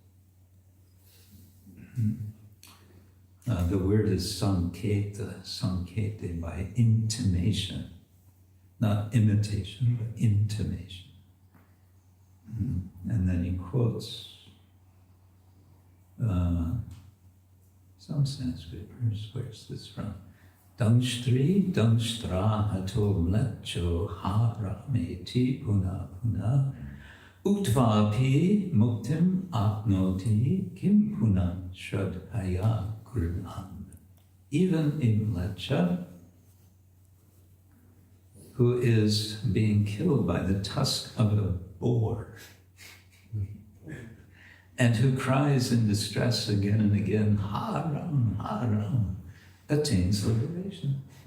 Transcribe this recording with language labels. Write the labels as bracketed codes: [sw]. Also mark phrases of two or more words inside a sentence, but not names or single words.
[en] The word is sankete, by intimation, not imitation, but intimation. And then he quotes some Sanskrit verse. Where's this from? [sa] दंष्ट्रि दंष्ट्रा हतो म्लेच्छो हरामेति पुन पुन उत्वापि मुक्तिम् आप्नोति किम् पुन श्रद्धया गुर्णन्. [en] Even a mlecha who is being killed by the tusk of a boar and who cries in distress again and again, "Haram, Haram," attains liberation.